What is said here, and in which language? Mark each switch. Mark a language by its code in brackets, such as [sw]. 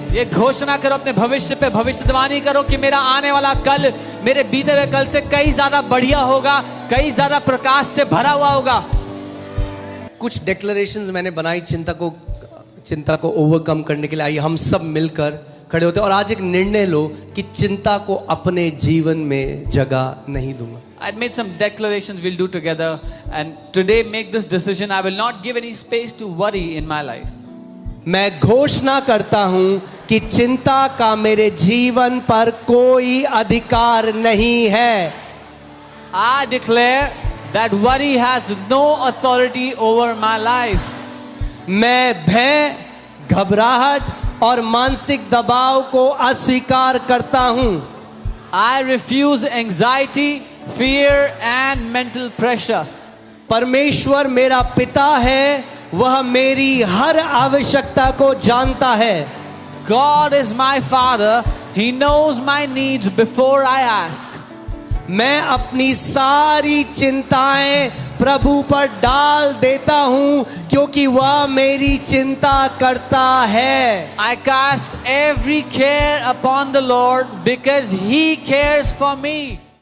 [hi] ये घोषणा करो अपने भविष्य पे, भविष्यवाणी करो कि मेरा आने वाला कल मेरे बीते हुए कल से कई ज्यादा बढ़िया होगा, कई ज्यादा प्रकाश से भरा हुआ होगा. कुछ डिक्लेरेशंस मैंने बनाई चिंता को ओवरकम करने के लिए। आइए हम सब मिलकर खड़े होते हैं और आज एक निर्णय लो कि चिंता को अपने जीवन में जगह नहीं दूंगा। [en] I made some declarations we'll do together, and today make this decision. I will not give any space to worry in my life. [hi] मैं घोषणा करता हूं कि चिंता का मेरे जीवन पर कोई अधिकार नहीं है। [en] I declare that worry has no authority over my life. [hi] मैं भय, घबराहट और मानसिक दबाव को अस्वीकार करता हूं। [en] I refuse anxiety, fear and mental pressure. [hi] परमेश्वर मेरा पिता है, वह मेरी हर आवश्यकता को जानता है। [en] God is my father. He knows my needs before I ask. [hi] मैं अपनी सारी चिंताएं प्रभु पर डाल देता हूँ, क्योंकि वह मेरी चिंता करता है। [en] I cast every care upon the Lord because He cares for me.